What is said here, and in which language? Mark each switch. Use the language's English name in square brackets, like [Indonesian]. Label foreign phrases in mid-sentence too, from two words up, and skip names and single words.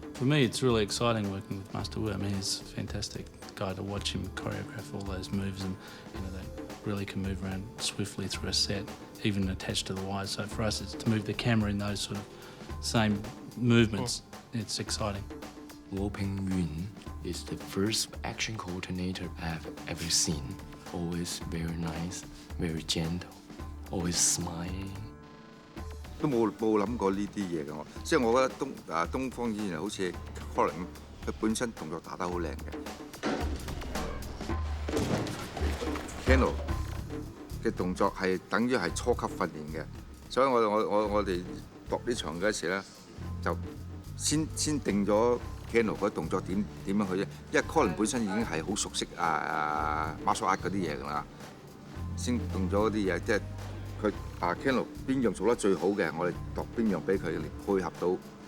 [English] For me, it's really exciting working with Master Wu. I mean, he's a fantastic guy to watch him choreograph all those moves, and they really can move around swiftly through a set, even attached to the wires. So for us, it's to move the camera in those sort of same movements. It's exciting. Wu Pingyun is the first action coordinator I've ever seen. Always very nice, very gentle, always smiling. [Cantonese] 都冇諗過呢啲嘢嘅我，即係我覺得東方演員好似 Colin 咁，佢本身動作打得好靚嘅。Keanu 嘅動作係等於係初級訓練嘅，所以我哋度呢場嗰時咧，就先定咗 Keanu 嗰動作點樣去啫，因為 Colin 本身已經係好熟悉 [English] martial art [Cantonese] 嗰啲嘢㗎啦，先動咗嗰啲嘢，即係佢Keanu 邊樣做得最好嘅，我哋度邊樣俾佢嚟配合到